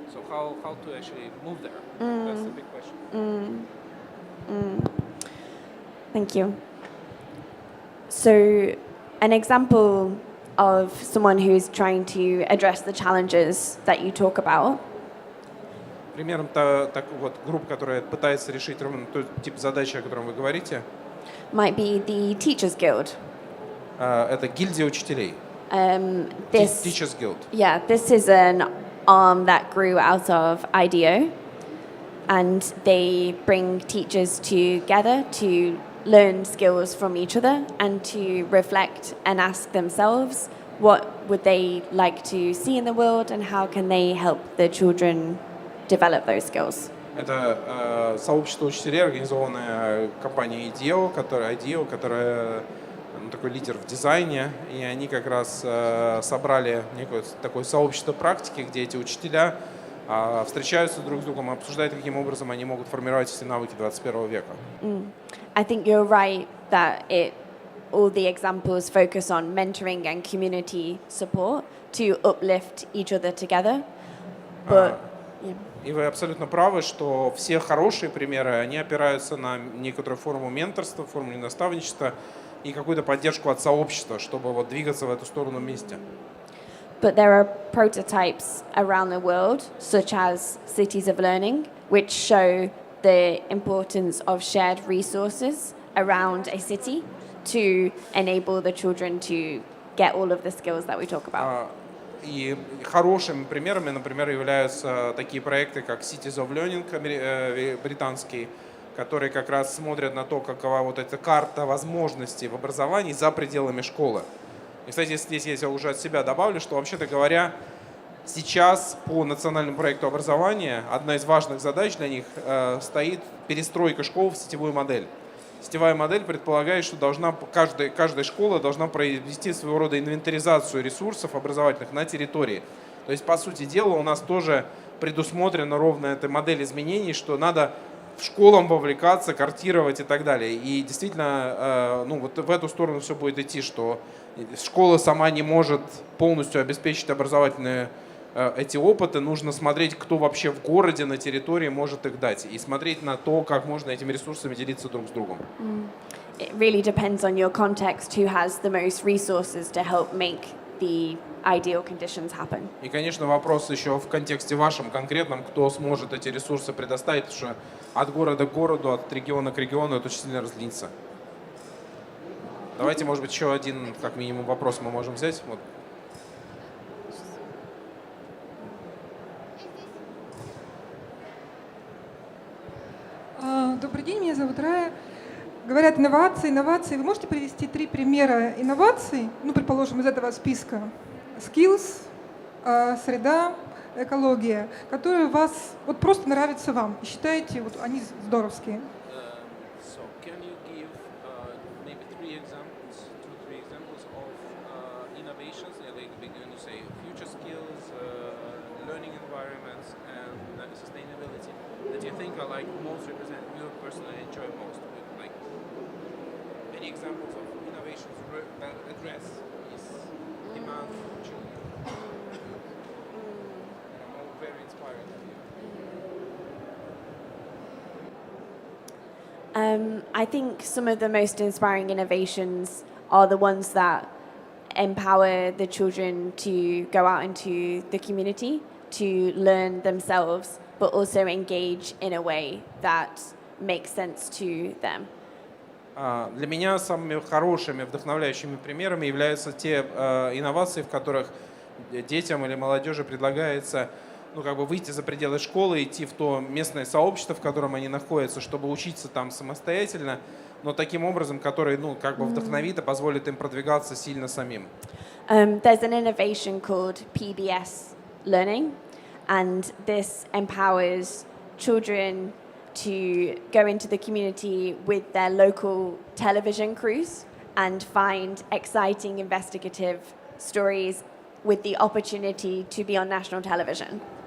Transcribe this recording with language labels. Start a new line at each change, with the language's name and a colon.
English: how to actually move there? That's the big question. Thank you. So, an example of someone who's trying to address the challenges that you talk about
Russian: Примером так вот групп, которая пытается решить ровно тот тип задачи, о котором вы говорите,
English: might be the Teachers Guild.
Russian: это гильдия учителей.
English: This, Teachers Guild. yeah, this is an arm that grew out of IDEO, and they bring teachers together to learn skills from each other and to reflect and ask themselves what would they like to see in the world and how can they help the children develop those skills.
Russian: Это сообщество учителей, организованное компанией IDEO, которая такой лидер в дизайне, и они как раз собрали некое такое сообщество практики, где эти учителя встречаются друг с другом, обсуждают, каким образом они могут формировать все навыки 21 века.
English: I think you're right that all the examples focus on mentoring and community support to uplift each other together. But
Russian: И вы абсолютно правы, что все хорошие примеры, они опираются на некоторую форму менторства, форму наставничества и какую-то поддержку от сообщества, чтобы вот двигаться в эту сторону вместе.
English: But there are prototypes around the world, such as Cities of Learning, which show the importance of shared resources around a city to enable the children to get all of the skills that we talk about.
Russian: И хорошими примерами, например, являются такие проекты, как Cities of Learning британский, которые как раз смотрят на то, какова вот эта карта возможностей в образовании за пределами школы. И, кстати, здесь я уже от себя добавлю, что, вообще-то говоря, сейчас по национальному проекту образования одна из важных задач для них стоит перестройка школ в сетевую модель. Сетевая модель предполагает, что каждая школа должна провести своего рода инвентаризацию ресурсов образовательных на территории. То есть, по сути дела, у нас тоже предусмотрена ровно эта модель изменений, что надо школам вовлекаться, картировать и так далее. И действительно, вот в эту сторону все будет идти, что школа сама не может полностью обеспечить образовательные эти опыты, нужно смотреть, кто вообще в городе, на территории может их дать, и смотреть на то, как можно этими ресурсами делиться друг с другом.
English: It really depends on your context who has the most resources to help make the ideal conditions happen.
Russian: И, конечно, вопрос еще в контексте вашем конкретном, кто сможет эти ресурсы предоставить, потому что от города к городу, от региона к региону это очень сильно разнится. Давайте, может быть, еще один, как минимум, вопрос мы можем взять. Вот. Добрый день, меня зовут Рая. Говорят инновации. Вы можете привести 3 примера инноваций, предположим, из этого списка? Skills, среда, экология, которые вас просто нравятся вам и считаете, они здоровские.
English: So can you give maybe 3 examples of innovations, like we're going to say future skills, learning environments, and sustainability that you think are like most represent you personally enjoy most? Like any examples of innovations that address this demand from children? I'm all very inspired by you. I think some of the most inspiring innovations are the ones that empower the children to go out into the community, to learn themselves, but also engage in a way that makes sense to them.
Russian: Для меня самыми хорошими, вдохновляющими примерами являются те инновации, в которых детям или молодежи предлагается выйти за пределы школы, идти в то местное сообщество, в котором они находятся, чтобы учиться там самостоятельно, но таким образом, который вдохновит и позволит им продвигаться сильно самим.
English: There's an innovation called PBS Learning, and this empowers children to go into the community with their local television crews and find exciting investigative stories with the opportunity to be on national television.